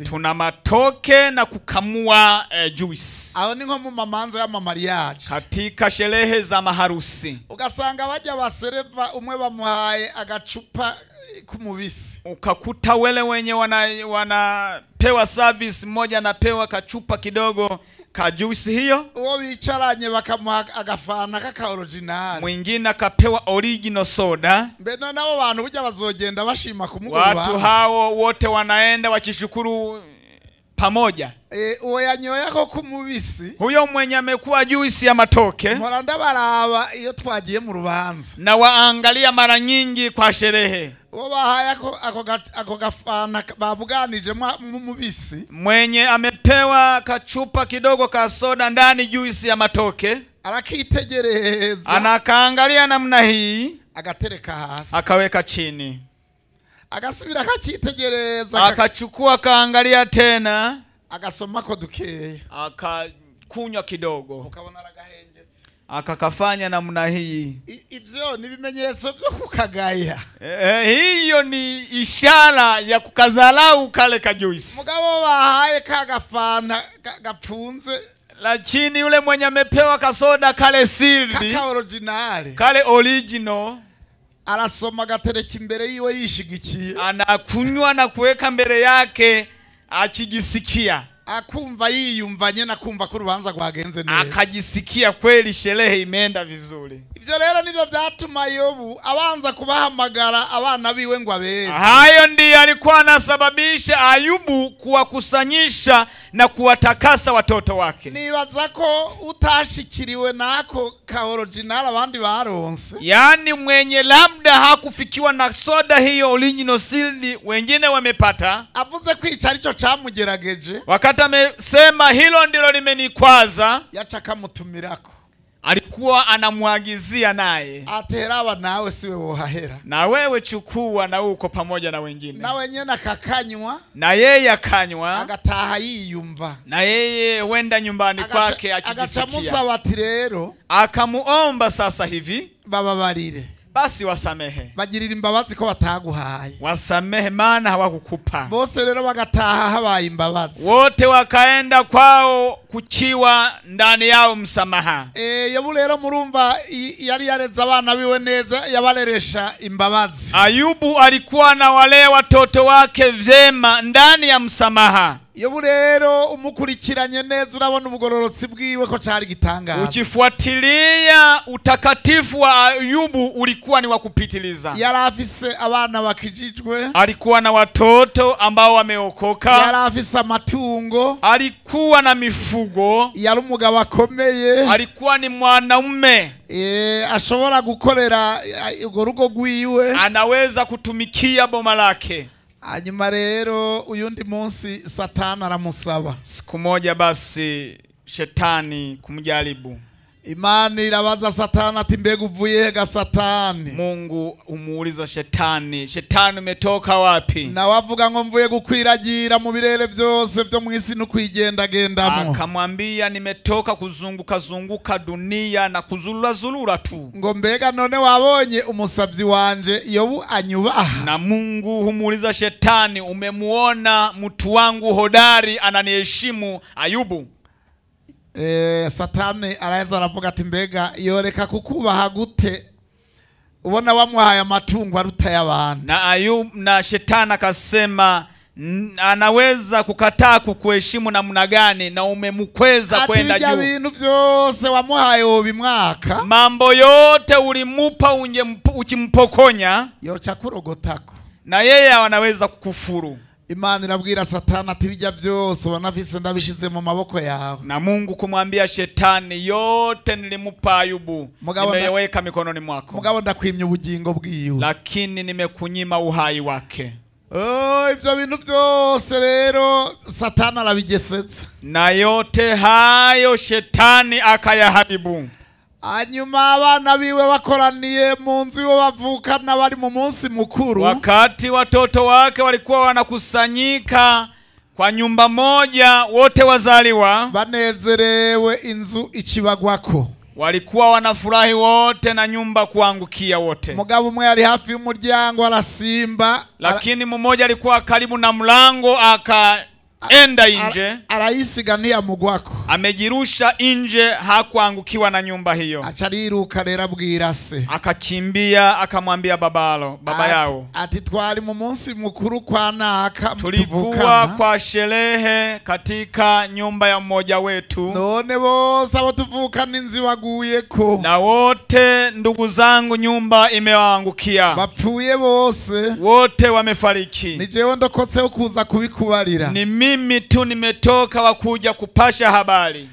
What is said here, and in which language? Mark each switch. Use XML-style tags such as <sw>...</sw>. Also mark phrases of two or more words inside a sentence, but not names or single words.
<sw>tuna matoke na kukamua juice.</sw> <rn>Aho ni nko mu mamanza ya mariage,</rn> <sw>katika sherehe za maharusi</sw> <rn>ugasanga bajya basereva umwe bamuhaye agacupa kumubisi,</rn> <sw>ukakuta wele wenye wanapewa service, mmoja anapewa kachupa kidogo ka juice hiyo,</sw> <rn>uwo bicaranye bakamuha agafana kaka original,</rn> <sw>mwingine akapewa original soda.</sw> <rn>Mbeno nabo bantu burya bazogenda bashima kumugwa,</rn> <sw>watu hao wote wanaenda wakishukuru pamoja.</sw> <rn>Uwo yanyoya ko kumubisi,</rn> <sw>huyo mwenye amekuwa juice ya matoke,</sw> <rn>moranda baraba iyo twagiye mu rubanza,</rn> <sw>na waangalia mara nyingi kwa sherehe,</sw> <rn>uwo bahaya ako gafana babuganije mu mubisi,</rn> <sw>mwenye amepewa kachupa kidogo ka soda ndani juice ya matoke,</sw> <rn>arakitegereza,</rn> <sw>anakaangalia namna hii,</sw> <rn>agatereka hasi,</rn> <sw>akaweka chini,</sw> <rn>agasubira akakitegereza,</rn> <sw>akachukua kaangalia tena,</sw> <rn>agasoma ko dukeye,</rn> <sw>akakunywa kidogo,</sw> <rn>ukabona aragahengetse,</rn> <sw>akakafanya namna hii.</sw> <rn>Ivyo ni bimenyetso byo kukagaya.</rn> <sw>Hiyo ni ishara ya kukadhalau kale ka juice.</sw> <rn>Mugabo bahaye kagafana gapfunze,</rn> <sw>lakini yule mwenye amepewa kasoda kale sildi,</sw> <rn>kaka original,</rn> <sw>kale original,</sw> <rn>arasoma gatereka imbere yiwe yishigikiye,</rn> <sw>anakunywa na kuweka mbele yake akijisikia,</sw> <rn>akumva yiyumvanye na kumva ko urubanza rwagenze neza,</rn> <sw>akajisikia kweli sherehe imeenda vizuri.</sw> <rn>Ivyo rero nivyo vyatuma Yobu abanza kubahamagara abana biwe ngo abeze.</rn> <sw>Hayo ndiyo alikuwa anasababisha Ayubu kuwakusanyisha na kuwatakasa watoto wake.</sw> <rn>Nibaza ko utashikiriwe nako ka original abandi baronse,</rn> <sw>yani mwenye labda hakufikiwa na soda hiyo</sw> <en>original sealed</en> <sw>wengine wamepata,</sw> <rn>avuze kwica arico camugerageje,</rn> <sw>wakati amesema hilo ndilo limenikwaza,</sw> <rn>yacha kamutumirako,</rn> <sw>alikuwa anamuagizia naye</sw> <rn>aterawa nawe siwe wohahera,</rn> <sw>na wewe chukua na uko pamoja na wengine, na wenye nakakanywa, na yeye akanywa,</sw> <rn>agataha yiyumva,</rn> <sw>na yeye wenda nyumbani kwake akijisikia,</sw> <rn>agachamusaba ati rero,</rn> <sw>akamuomba sasa hivi</sw> <rn>bababarire,</rn> <sw>basi wasamehe,</sw> <rn>bagirira imbabazi ko bataguhaye,</rn> <sw>wasamehe maana hawakukupa.</sw> <rn>Bose rero bagataha habaye imbabazi,</rn> <sw>wote wakaenda kwao kuchiwa ndani yao msamaha.</sw> <rn>Yobu rero murumva yari yareza abana biwe neza, yabareresha imbabazi.</rn> <sw>Ayubu alikuwa na wale watoto wake vyema ndani ya msamaha.</sw> <rn>Yobu rero umukurikiranye neza urabona ubugororotsi bwiwe ko cari gitangaza.</rn> <sw>Ukifuatilia utakatifu wa Ayubu ulikuwa ni wa kupitiliza.</sw> <rn>Yari afise abana bakijijwe,</rn> <sw>alikuwa na watoto ambao wameokoka,</sw> <rn>yari afise amatungo,</rn> <sw>alikuwa na mifugo,</sw> <rn>yari umugabo akomeye,</rn> <sw>alikuwa ni mwanaume</sw> <rn>ashobora gukorera urwo rugo rwiwe,</rn> <sw>anaweza kutumikia boma lake.</sw> <rn>Hanyuma rero uyundi munsi Satani aramusaba.</rn> <sw>Siku moja basi shetani kumjaribu.</sw> <rn>Imani irabaza Satani ati mbega uvuye ga Satani?</rn> <sw>Mungu umuuliza shetani, shetani umetoka wapi?</sw> <rn>Na wavuga ngo mvuye gukwiragira mu birere byose byo mu isi no kwigendagendamo.</rn> <sw>Akamwambia nimetoka kuzunguka dunia na kuzulura tu.</sw> <rn>Ngo mbega none wabonye umusabyi wanje Yobu anyubaha?</rn> <sw>Na Mungu humuuliza shetani, umemuona mtu wangu hodari ananiheshimu Ayubu?</sw> <rn>Satani araheza aravuga ati mbega yoreka kukubaha gute ubona wamuhaye amatungo aruta y'abantu?</rn> <sw>Na shetani akasema anaweza kukataa kukuheshimu namna gani na umemkweza kwenda juu?</sw> <rn>Ati bintu byose wamuhaye ubimwaka,</rn> <sw>mambo yote ulimupa ukimpokonya,</sw> <rn>yocha kurogotako,</rn> <sw>na yeye anaweza kukufuru.</sw> <rn>Imana irabwira Satani ati bijya byose wanafise ndabishize mu maboko yawe.</rn> <sw>Na Mungu kumwambia shetani, yote nilimupa Ayubu nimeweka mikononi mwako.</sw> <rn>Mugabo ndakwimye ubugingo bwiwe,</rn> <sw>lakini nimekunyima uhai wake.</sw> <rn>Ivyo bintu byose rero Satani arabigesetsa,</rn> <sw>na yote hayo shetani akayaharibu.</sw> <rn>Hanyuma abana biwe bakoraniye mu nzu yo bavukana bari mu munsi mukuru,</rn> <sw>wakati watoto wake walikuwa wanakusanyika kwa nyumba moja wote wazaliwa,</sw> <rn>banezerewe inzu ikibagwako,</rn> <sw>walikuwa wanafurahi wote na nyumba kuangukia wote.</sw> <rn>Mugabo umwe yari hafi y'umuryango arasimba,</rn> <sw>lakini mmoja alikuwa karibu na mlango enda inje,</sw> <rn>arayisiga ntiyamugwako,</rn> <sw>amejirusha inje, hakuangukiwa na nyumba hiyo.</sw> <rn>Achariruka rero abwira se,</rn> <sw>akakimbia akamwambia baba yao</sw> <rn>ati twari mu munsi mukuru kwa naka,</rn> <sw>tulikuwa kwa sherehe katika nyumba ya mmoja wetu,</sw> <rn>none bose abo tuvukana inzi baguyeko,</rn> <sw>na wote ndugu zangu nyumba imewaangukia,</sw> <rn>bapfuye bose,</rn> <sw>wote wamefariki.</sw> <rn>Ni jewe ndokotse kuza kubikubarira,</rn> <sw>ni mimi tu nimetoka wakuja kupasha habari.</sw>